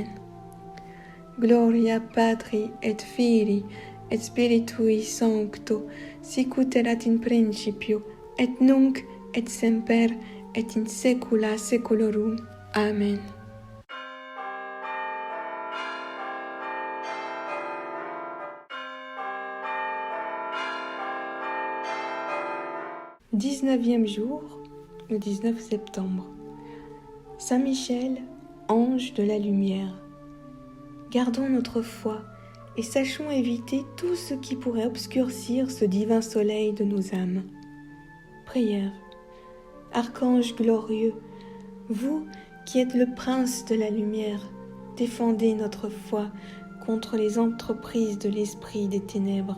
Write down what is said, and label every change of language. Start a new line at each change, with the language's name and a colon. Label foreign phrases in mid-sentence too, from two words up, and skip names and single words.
Latin: Gloria Patri et Filii et Spiritui Sancto, sicut erat in principio, et nunc et semper, et in saecula saeculorum.
French: Amen. « 19e jour, le 19 septembre. Saint Michel, ange de la lumière. Gardons notre foi et sachons éviter tout ce qui pourrait obscurcir ce divin soleil de nos âmes. Prière. Archange glorieux, vous qui êtes le prince de la lumière, défendez notre foi contre les entreprises de l'esprit des ténèbres.